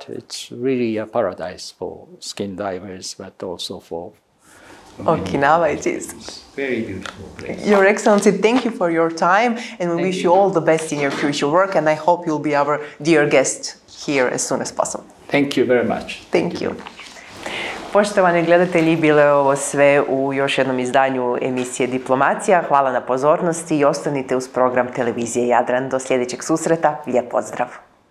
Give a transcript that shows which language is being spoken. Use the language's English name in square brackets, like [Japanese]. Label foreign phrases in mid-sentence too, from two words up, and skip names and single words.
[English] It's really a paradise for skin divers, but also for Okinawa it is. Very beautiful place. Your Excellency, thank you for your time, and we wish you all the best in your future work, and I hope you'll be our dear guest here as soon as possible. Thank you very much. Thank you. [Croatian] Poštovani gledatelji, bilo je ovo sve u još jednom izdanju emisije Diplomacija. Hvala na pozornosti i ostanite uz program televizije Jadran. Do sljedećeg susreta, lijep pozdrav!